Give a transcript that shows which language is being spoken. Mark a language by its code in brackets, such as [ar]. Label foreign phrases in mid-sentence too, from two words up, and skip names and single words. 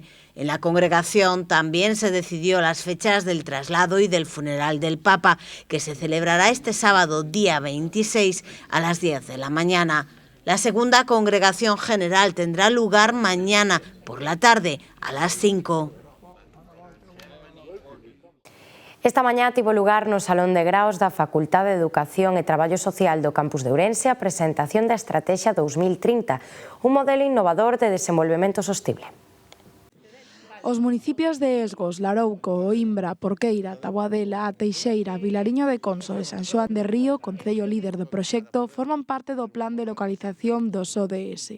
[es] En la congregación también se decidió las fechas del traslado y del funeral del Papa, que se celebrará este sábado, día 26, a las 10 de la mañana. La segunda congregación general tendrá lugar mañana por la tarde, a las 5. [gl] Esta mañá tivo lugar no Salón de Graos da Facultade de Educación e Traballo Social do Campus de Ourense a presentación da Estrategia 2030, un modelo innovador de desenvolvemento sostible. Os municipios de Esgos, Larouco, Oimbra, Porqueira, Taboadela, A Teixeira, Vilariño de Conso e San Xoán de Río, concello líder do proxecto, forman parte do plan de localización dos ODS.